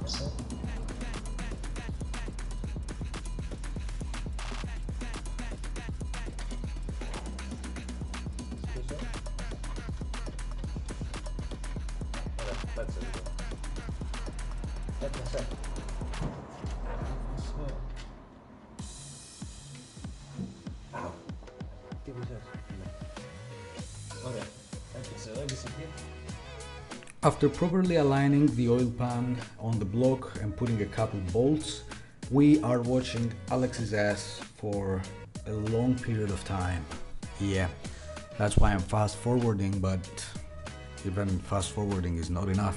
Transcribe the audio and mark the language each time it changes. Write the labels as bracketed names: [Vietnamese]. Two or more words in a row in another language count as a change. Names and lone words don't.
[Greek] Ωραία, πάτησε λίγο. Έπιασε. Τι πεις? Ωραία, έπιασε εδώ, έπιασε εκεί. [English] After properly aligning the oil pan on the block and putting a couple bolts, we are watching Alex's ass for a long period of time. Yeah, that's why I'm fast forwarding, but even fast forwarding is not enough.